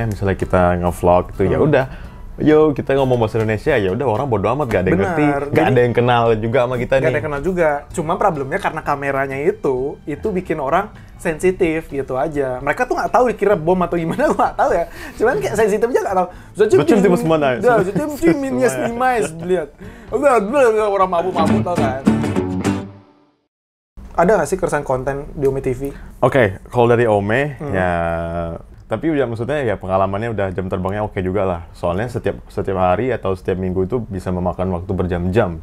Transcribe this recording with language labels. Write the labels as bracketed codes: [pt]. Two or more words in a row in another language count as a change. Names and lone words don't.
[id] Misalnya kita nge-vlog gitu ya udah. Yo, kita ngomong bahasa Indonesia ya udah orang bodo amat, gak ada yang ngerti, gak ada yang kenal juga sama kita nih. Gak ada yang kenal juga. Cuma problemnya karena kameranya itu bikin orang sensitif gitu aja. Mereka tuh nggak tahu dikira bom atau gimana, gue nggak tahu ya. Cuman kayak sensitif aja nggak tahu. [ru] Zачем ты посмотришь? Да, зачем ты меня снимаешь, блядь? [id] Orang mabuk-mabuk tau kan. Ada nggak sih keresahan konten di Ome TV? Oke, kalau dari Ome ya, tapi udah maksudnya ya pengalamannya udah jam terbangnya oke juga lah. Soalnya setiap hari atau setiap minggu itu bisa memakan waktu berjam-jam.